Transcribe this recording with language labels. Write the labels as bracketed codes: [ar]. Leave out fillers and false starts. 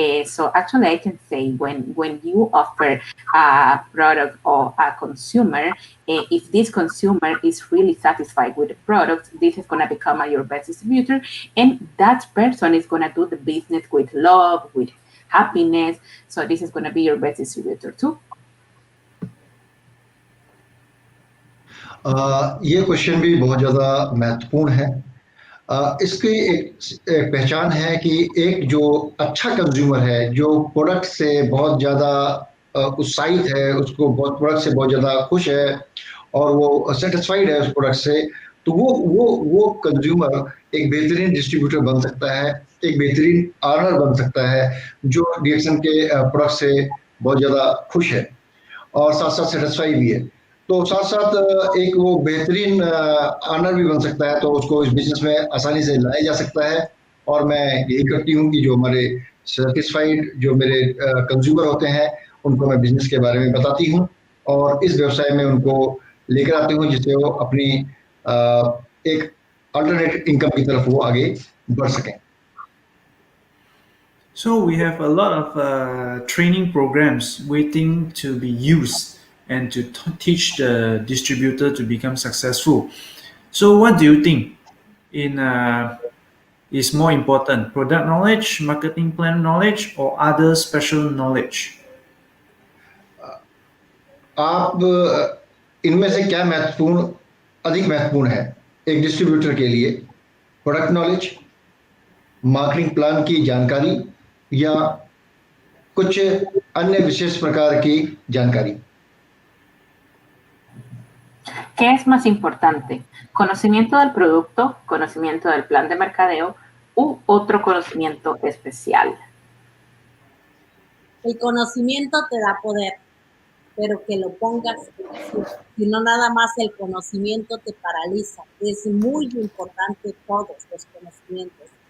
[en] So actually, I can say when you offer a product or a consumer, if this consumer is really satisfied with the product, this is gonna become your best distributor, and that person is gonna do the business with love, with happiness. So this is going to be your best distributor too. [hi] ये question भी बहुत ज़्यादा महत्वपूर्ण है। इसकी एक पहचान है कि एक जो अच्छा कंज्यूमर है, जो प्रोडक्ट से बहुत ज़्यादा उत्साहित है, उसको बहुत प्रोडक्ट से बहुत ज़्यादा खुश है और वो सेटिस्फाइड है उस प्रोडक्ट से, तो वो कंज्यूमर एक बेहतरीन डिस्ट्रीब्यूटर बन सकता है, एक बेहतरीन आर्नर बन सकता है, जो डीएक्सएम के प्रोडक्ट से बहुत ज़्यादा खुश है और साथ साथ सेटिस्फाई भी है। तो साथ साथ एक वो बेहतरीन आर्नर भी बन सकता है, तो उसको इस बिजनेस में आसानी से लाया जा सकता है। और मैं यही करती हूँ कि जो हमारे सेटिस्फाइड जो मेरे कंज्यूमर होते हैं, उनको मैं बिजनेस के बारे में बताती हूँ और इस व्यवसाय में उनको लेकर आती हूँ, जिससे वो अपनी एक अल्टरनेट इनकम की तरफ वो आगे बढ़ सकें। [en] So we have a lot of training programs waiting to be used and to teach the distributor to become successful. So what do you think in is more important, product knowledge, marketing plan knowledge, or other special knowledge? [hi] आप इनमें से क्या अधिक महत्वपूर्ण है एक distributor के लिए? प्रोडक्ट नॉलेज, मार्केटिंग प्लान की जानकारी, या कुछ अन्य विशेष प्रकार की जानकारी? [es] ¿Qué es más importante? ¿Conocimiento del producto, conocimiento del plan de mercadeo u otro conocimiento especial? El conocimiento te da poder. pero que lo pongas en acción. Si no, nada más el conocimiento te paraliza. Es muy importante todos los conocimientos.